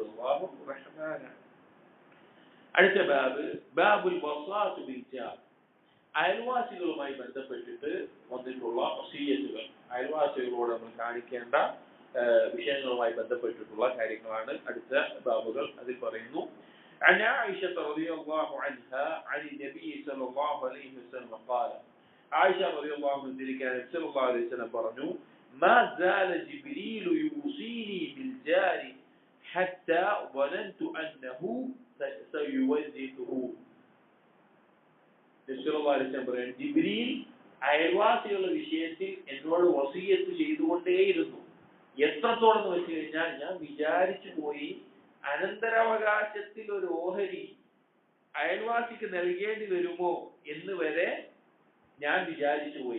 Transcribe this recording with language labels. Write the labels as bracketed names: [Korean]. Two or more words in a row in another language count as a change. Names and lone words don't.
[Malayalam] അള്ളാഹു റഹ്മാനാണ്. അടുത്ത [Arabic] باب الوصاة بالجار, [Malayalam] അയൽവാസികളുമായി ബന്ധപ്പെട്ടിട്ട് വന്നിട്ടുള്ള വസിയ്യത്തുകൾ, അയൽവാസികളോട് നമ്മൾ കാണിക്കേണ്ട വിഷയങ്ങളുമായി ബന്ധപ്പെട്ടിട്ടുള്ള കാര്യങ്ങളാണ് അടുത്ത ബാബുകൾ. അതിൽ പറയുന്നു, [Arabic] عن عائشة رضي الله عنها عن النبي صلى الله عليه وسلم قال, عائشة رضي الله عنها صلى الله عليه وسلم പറഞ്ഞു, ما زال جبريل يوصيني بالجار حتى ظننت أنه سيورثه. [Malayalam] ജിബ്രീൽ അയൽവാസികളുടെ വിഷയത്തിൽ എന്നോട് വസിയ്യത്ത് ചെയ്തുകൊണ്ടേയിരുന്നു. എത്രത്തോളം എന്ന് വെച്ച് കഴിഞ്ഞാൽ ഞാൻ വിചാരിച്ചു പോയി അനന്തരാവകാശത്തിൽ ഒരു ഓഹരി അയൽവാസിക്ക് നൽകേണ്ടി വരുമോ എന്ന് വരെ ഞാൻ വിചാരിച്ചു പോയി.